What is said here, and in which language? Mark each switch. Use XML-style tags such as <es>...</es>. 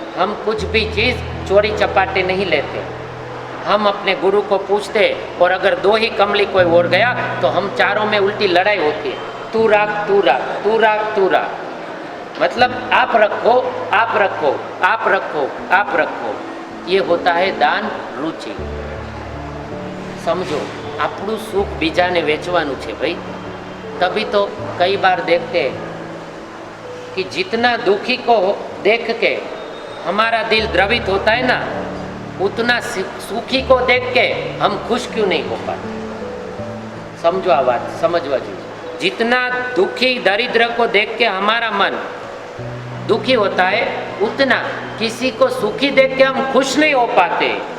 <hi>हम कुछ भी चीज़ चोरी चपाटे नहीं लेते। हम अपने गुरु को पूछते, और अगर 2 ही कमली कोई और गया तो हम चारों में उल्टी लड़ाई होती है,</hi> <gu>तू राख तू राख तू राख तू राख,</gu> <hi>मतलब आप रखो आप रखो आप रखो आप रखो। ये होता है दान रुचि।</hi> <gu>समझो, આપણું સુખ બીજાને વેચવાનું છે ભાઈ।</gu> <hi>तभी तो कई बार देखते हैं कि जितना दुखी को देख के हमारा दिल द्रवित होता है ना, उतना सुखी को देख के हम खुश क्यों नहीं हो पाते। समझो आ बात, समझवा चाहिए। जितना दुखी दरिद्र को देख के हमारा मन दुखी होता है, उतना किसी को सुखी देख के हम खुश नहीं हो पाते।</hi>